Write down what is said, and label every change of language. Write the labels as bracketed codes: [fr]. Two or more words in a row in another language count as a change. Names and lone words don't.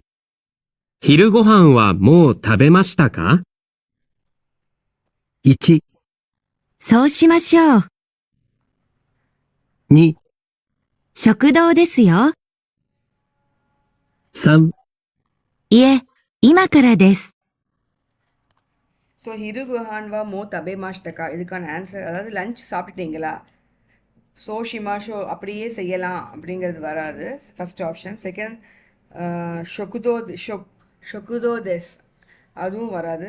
[ja] 昼ご飯はもう食べましたか？ 1、そうしましょう。 2、食堂ですよ。 3、いえ、今からです。 [ta] ஸோ [ja] 昼ご飯はもう食べましたか, [ta] இதுக்கான ஆன்சர் அதாவது லஞ்ச் சாப்பிட்டீங்களா. [ja] そうしましょう [ta] அப்படியே செய்யலாம் அப்படிங்கிறது வராது, [en] first option. [ta] செகண்ட் [ja] 食堂です, [ta] அதுவும் வராது.